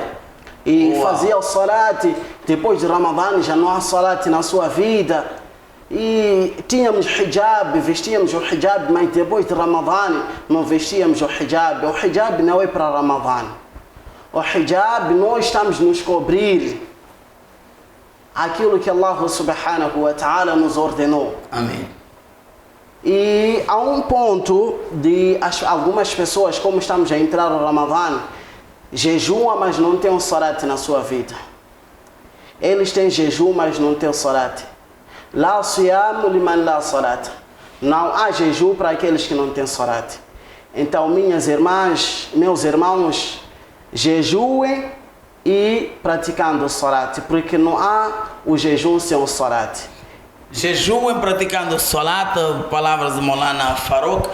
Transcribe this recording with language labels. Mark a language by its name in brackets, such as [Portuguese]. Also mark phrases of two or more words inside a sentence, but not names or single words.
[Portuguese] E fazia o salat, depois do Ramadã já não há salat na sua vida. E tínhamos hijab, vestíamos o hijab, mas depois de Ramadã não vestíamos o hijab. O hijab não é para Ramadã. O hijab, nós estamos nos cobrir aquilo que [Arabic] الله سبحانه وتعالى [Portuguese] nos ordenou. Amém. E há um ponto de algumas pessoas, como estamos a entrar no Ramadã, jejuam, mas não têm o salat na sua vida. Eles têm jejum, mas não têm o salat. [Arabic] لا صيام لمن لا صلاة. [Portuguese] Não há jejum para aqueles que não têm salat. Então, minhas irmãs, meus irmãos, jejuem e praticando o salat, porque não há o jejum sem o salat. Jejuem praticando o salat, palavras de Maulana Farouk.